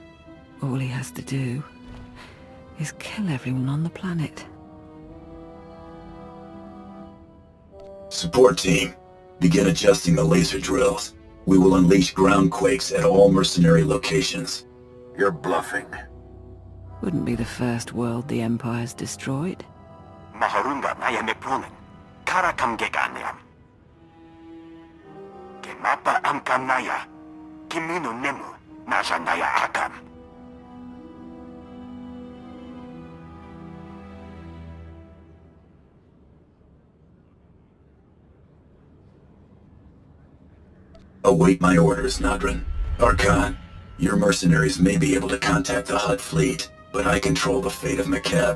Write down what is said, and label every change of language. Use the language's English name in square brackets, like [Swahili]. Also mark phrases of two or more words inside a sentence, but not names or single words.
[English] All he has to do is kill everyone on the planet. Support team, begin adjusting the laser drills. We will unleash ground quakes at all mercenary locations. You're bluffing. Wouldn't be the first world the Empire's destroyed. Maharunga naya mepronen. Karakam geganiam. Gemapa amkanaya. Kimino nemu, nasanaya agam. Await my orders, Nadran. Archon, your mercenaries may be able to contact the Hutt fleet, but I control the fate of McKeb.